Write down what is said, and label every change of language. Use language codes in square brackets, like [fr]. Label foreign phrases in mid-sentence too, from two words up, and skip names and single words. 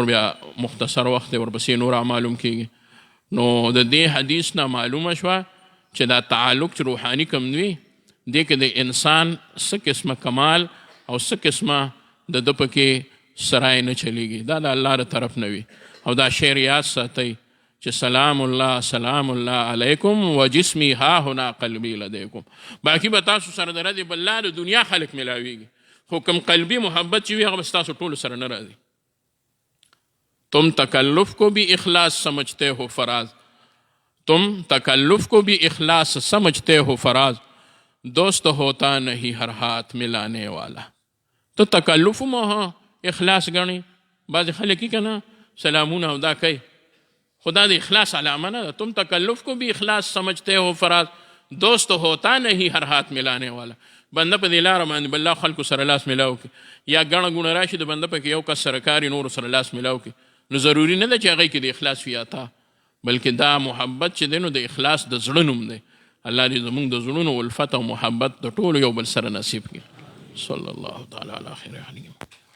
[ps] بیا مختصر وخت دی ورپسې نور معلوم کیږي نو د دې حدیث نه معلومه شوه چې دا تعلق چې روحاني کم وي دې کې د انسان څه قسمه کمال او څه قسمه د ده پکې سرای نه چلیږي دا د الله د طرف نه وي او دا شعر یاد ساتئ چې [ar] سلام الله علیکم و جسمی ها هنا قلبی لدیکم [ps] باقي به تاسو سره د رضی بالله د دنیا خلق ملاویږي خو کوم قلبي محبت چې وي هغه به ستاسو ټولو سره نه راځي [ur] تم تکلف کو بھی اخلاص سمجھتے ہو فراز دوست ہوتا نہیں ہر ہاتھ ملانے والا [ps] تو تکلف مو اخلاص گنی بعض خلق کی کنا سلامون او دا کوي خدا د اخلاص علامه نه [ur] تم تکلف کو بھی اخلاص سمجھتے ہو فراز دوست ہوتا نہیں هر ہاتھ ملانے والا [ps] بنده په دې لاره باندې بل خلکو سره لاس ملاو کړي یا ګڼه ګوڼه راشي د بنده پکې یو کس سره کاري نورو سره لاس ملاو کړي نو ضروري نه ده چې هغې کې د اخلاص وي عطا بلکې دا محبت چې دی نو د اخلاص د زړه نوم دی الله دې زموږ د زړونو الفت او محبت د ټولو یو بل سره نصیب کړي [ar] صلی الله تعالی علی خیر